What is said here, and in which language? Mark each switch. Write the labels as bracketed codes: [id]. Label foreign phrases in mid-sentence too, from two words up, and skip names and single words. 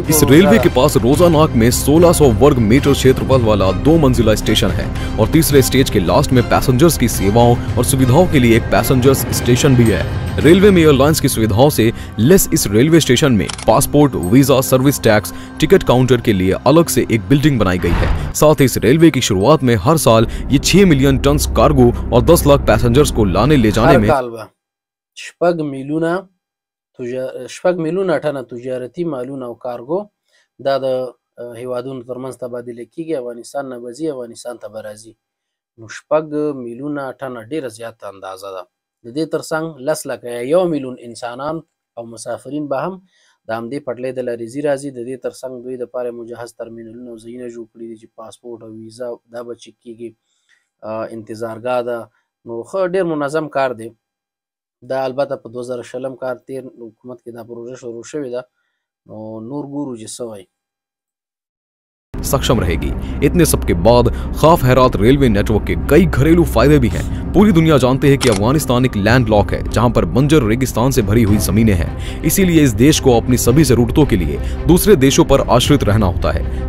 [hi] इस रेलवे के पास रोजानाक में 1600 वर्ग मीटर क्षेत्रफल वाला 2 मंजिला स्टेशन है और तीसरे स्टेज के लास्ट में पैसेंजर्स की सेवाओं और सुविधाओं के लिए एक [en] passengers station [hi] भी है। रेलवे में एयरलाइंस की सुविधाओं से लेस इस रेलवे स्टेशन में [en] passport, visa, service tax, ticket counter [hi] के लिए अलग से एक बिल्डिंग बनाई गई है। साथ ही इस रेलवे की शुरुआत में हर साल ये 6 [en] million ton [hi] कार्गो और 10 लाख पैसेंजर्स को लाने ले जाने में [ps] شپږ میلیونه ټنه تجارتي مالونه او کارګو دا د هیوادونو ترمنځ تبادله کیږي. افغانستان نه بځي، افغانستان ته به راځي. نو 6 میلیونه ټنه ډیره زیاته اندازه ده. د دې ترڅنګ 10 لکه یا 1 میلیون انسانان او مسافرین به هم د همدې پټلۍ د لارې ځي راځي. د دې ترڅنګ دوی دپاره مجهز ترمینلونه او ځایونه جوړ کړي دي چې پاسپورټ او ویزا دا به چک کیږي، انتظارګاه ده. نو ښه ډیر منظم کار دی. دا البته په 2020 کال تیر حکومت کې دا پروژه شروع شوې ده. نو نور ګورو چې څه وایي. [hi] सक्षम रहेगी। इतने सब के बाद खाफ हेरात [en] railway network [hi] के कई घरेलू फायदे भी हैं। पूरी दुनिया जानते हैं कि अफगानिस्तान एक [en] land lock [hi] है जहां पर बंजर रेगिस्तान से भरी हुई जमीनें हैं, इसीलिए इस देश को अपनी सभी जरूरतों के लिए दूसरे देशों पर आश्रित रहना होता है।